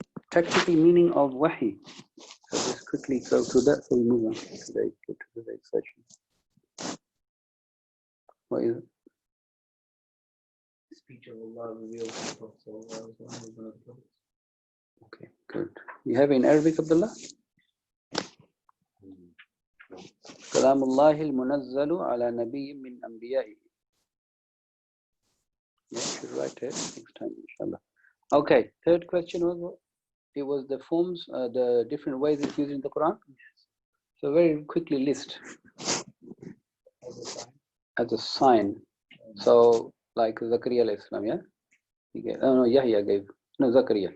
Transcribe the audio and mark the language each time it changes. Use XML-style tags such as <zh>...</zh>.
<en>Technical meaning of Wahi. So just quickly go through that, so we move on to the next section. What is it? Speech of Allah revealed to the Prophet sallallahu alaihi wasallam. Okay, good. You have in Arabic, Abdullah?</en> <ar>كلام الله المنزل على نبي من أنبيائه.</ar> <en>Yeah, you should write it next time, inshallah. Okay, third question was what? It was the forms, the different ways it's used in the Quran. So very quickly list as a sign. So like Zakaria alayhi salam, yeah? He gave, oh no, Yahya gave, no, Zakaria.</en>